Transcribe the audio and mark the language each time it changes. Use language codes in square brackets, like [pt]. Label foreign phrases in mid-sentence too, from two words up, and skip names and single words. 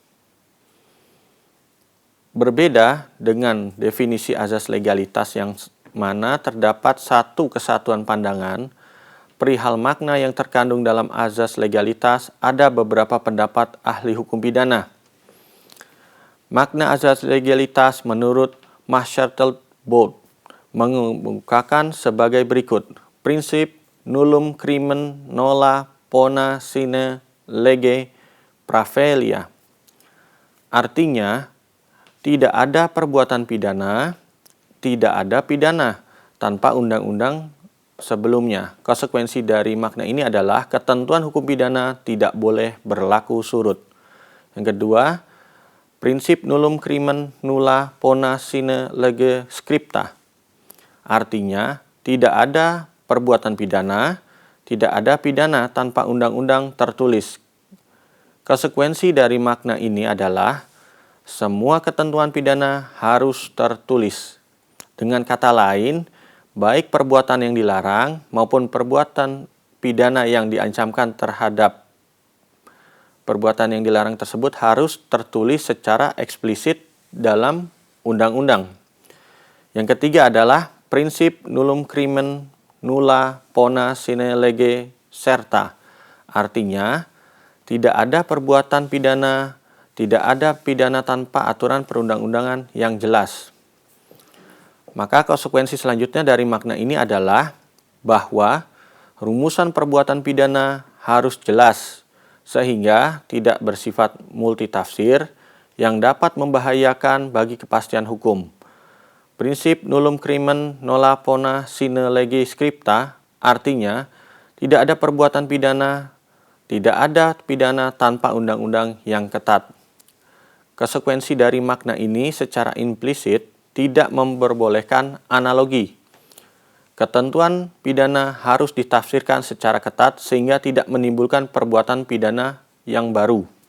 [id] Berbeda dengan definisi azas legalitas yang mana terdapat satu kesatuan pandangan, perihal makna yang terkandung dalam azas legalitas ada beberapa pendapat ahli hukum pidana. Makna azas legalitas menurut Maschertel-Bold mengemukakan sebagai berikut: prinsip [la] nullum crimen nolla pona sine lege praevelia. [id] Artinya, tidak ada perbuatan pidana, tidak ada pidana tanpa undang-undang sebelumnya. Konsekuensi dari makna ini adalah ketentuan hukum pidana tidak boleh berlaku surut. Yang kedua, prinsip [la] nullum crimen nulla pona sine lege scripta. [id] Artinya, tidak ada perbuatan pidana, tidak ada pidana tanpa undang-undang tertulis. Konsekuensi dari makna ini adalah semua ketentuan pidana harus tertulis. Dengan kata lain, baik perbuatan yang dilarang maupun perbuatan pidana yang diancamkan terhadap perbuatan yang dilarang tersebut harus tertulis secara eksplisit dalam undang-undang. Yang ketiga adalah prinsip [la] nullum crimen nulla pona sine lege serta. [id] Artinya, tidak ada perbuatan pidana, tidak ada pidana tanpa aturan perundang-undangan yang jelas. Maka konsekuensi selanjutnya dari makna ini adalah bahwa rumusan perbuatan pidana harus jelas, sehingga tidak bersifat multitafsir yang dapat membahayakan bagi kepastian hukum. Prinsip [la] nullum crimen nolla pona sine lege scripta [id] artinya tidak ada perbuatan pidana, tidak ada pidana tanpa undang-undang yang ketat. Konsekuensi dari makna ini secara implisit tidak memperbolehkan analogi. Ketentuan pidana harus ditafsirkan secara ketat sehingga tidak menimbulkan perbuatan pidana yang baru.